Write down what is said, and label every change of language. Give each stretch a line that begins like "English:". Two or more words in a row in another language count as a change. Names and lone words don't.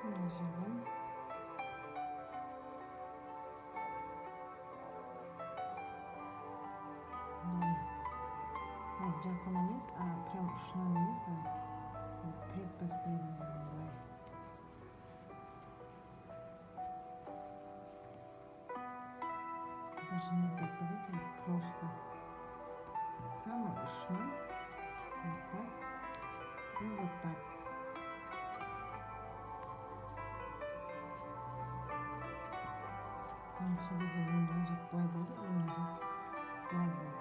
Kazakh: жерден жақын емес, прям ұшынан емес, предпоследний былай.
Russian: Даже не так, видите, просто самый ұшынан вот так и вот так.
Kazakh: Сол кезде мына жақ былай болды, и мына жақ былай болды.